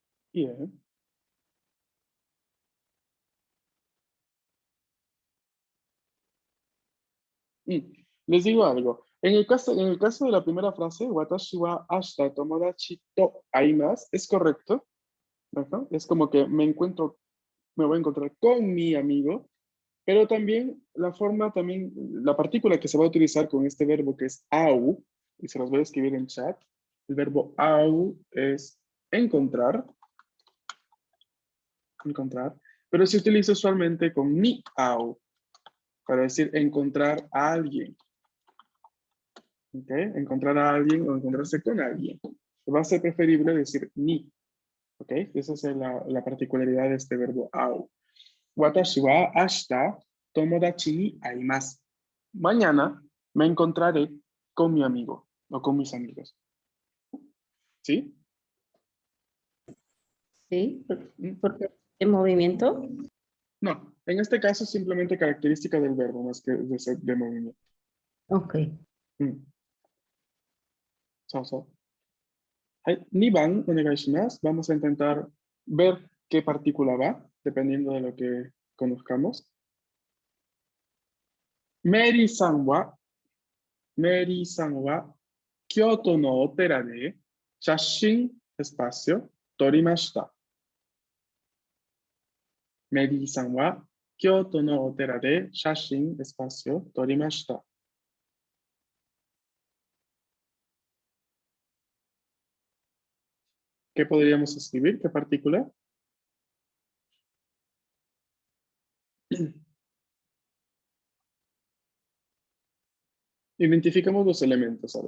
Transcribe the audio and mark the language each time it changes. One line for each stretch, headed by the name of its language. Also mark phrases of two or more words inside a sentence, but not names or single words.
Spanish: Bien. Les digo algo. En el caso de la primera frase,
Japanese: 私は明日友達と会います,
Spanish: es correcto. Ajá. Es como que me voy a encontrar con mi amigo, pero también la partícula que se va a utilizar con este verbo que es au, y se los voy a escribir en chat. El verbo au es encontrar, pero se utiliza usualmente con
Japanese: に会う,
Spanish: para decir encontrar a alguien. ¿Ok? Encontrar a alguien o encontrarse con alguien. Va a ser preferible decir ni. ¿Ok? Esa es la particularidad de este verbo au.
Japanese: 私は明日友達に会います.
Spanish: Mañana me encontraré con mi amigo o con mis amigos. ¿Sí? ¿Sí? Mm. Porque el movimiento. No, en este caso simplemente característica del verbo más que de movimiento. Ok. Mm. So.
Japanese: はい、2番お願いします。
Spanish: Vamos a intentar ver qué partícula va, dependiendo de lo que conozcamos.
Japanese: メリーさんは、京都のお寺で写真、エスパシオ、撮りました。メリーさんは、京都のお寺で写真、エスパシオ、撮りました。
Spanish: ¿Qué podríamos escribir? ¿Qué partícula? Identificamos los elementos, a ver.